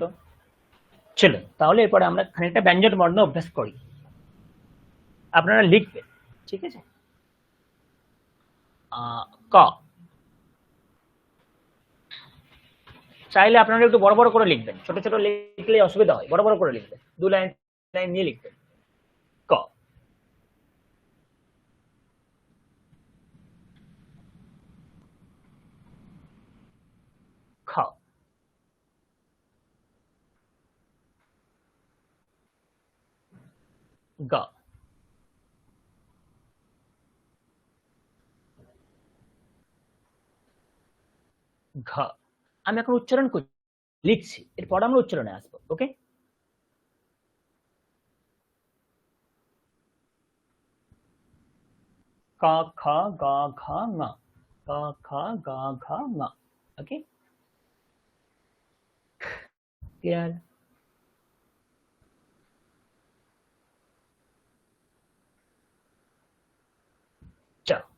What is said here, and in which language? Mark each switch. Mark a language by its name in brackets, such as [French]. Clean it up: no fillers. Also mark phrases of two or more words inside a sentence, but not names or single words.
[Bangla] চলো তাহলে এরপরে আমরা খানিকটা ব্যঞ্জন বর্ণ অভ্যাস করি। আপনারা লিখবেন, ঠিক আছে? ক। চাইলে আপনারা একটু বড় বড় করে লিখবেন, ছোট ছোট লিখলে অসুবিধা হয়, বড় বড় করে লিখবেন, 2 লাইন লাইন নিয়ে লিখবেন। ক। খ। গ। ঘ। আমি এখন উচ্চারণ করছি, লিখছি, এরপর আমরা উচ্চারণে আসবো। ওকে, ক খ গ ঘ ঙ, ক খ গ ঘ ঙ। [English] okay, clear? [Bangla] চ।